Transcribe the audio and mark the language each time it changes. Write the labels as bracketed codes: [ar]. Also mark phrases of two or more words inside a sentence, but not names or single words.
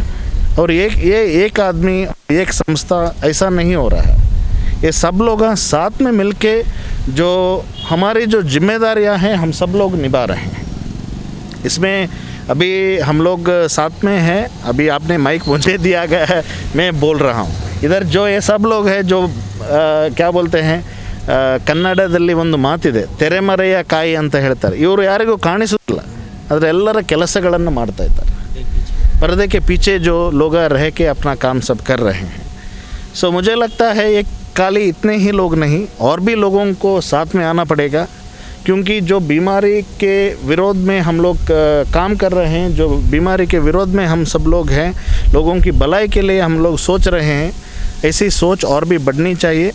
[hi] और ये एक आदमी, एक संस्था ऐसा नहीं हो रहा है, ये सब लोग साथ में मिलके जो हमारी जो जिम्मेदारियां हैं हम सब लोग निभा रहे हैं. इसमें अभी हम लोग साथ में हैं, अभी आपने माइक मुझे दिया गया है, मैं बोल रहा हूँ. इधर जो ये सब लोग हैं जो क्या बोलते हैं, [kn] ಕನ್ನಡದಲ್ಲಿ ಒಂದು ಮಾತಿದೆ, ತೆರೆಮರೆಯ ಕಾಯಿ ಅಂತ ಹೇಳ್ತಾರೆ. ಇವರು ಯಾರಿಗೂ ಕಾಣಿಸೋದಿಲ್ಲ, ಆದರೆ ಎಲ್ಲರ ಕೆಲಸಗಳನ್ನು ಮಾಡ್ತಾ ಇದ್ದಾರೆ. [hi] पर्दे के पीछे जो लोग रह के अपना काम सब कर रहे हैं. सो मुझे लगता है एक तत्काली इतने ही लोग नहीं, और भी लोगों को साथ में आना पड़ेगा, क्योंकि जो बीमारी के विरोध में हम लोग काम कर रहे हैं, जो बीमारी के विरोध में हम सब लोग हैं, लोगों की भलाई के लिए हम लोग सोच रहे हैं, ऐसी सोच और भी बढ़नी चाहिए।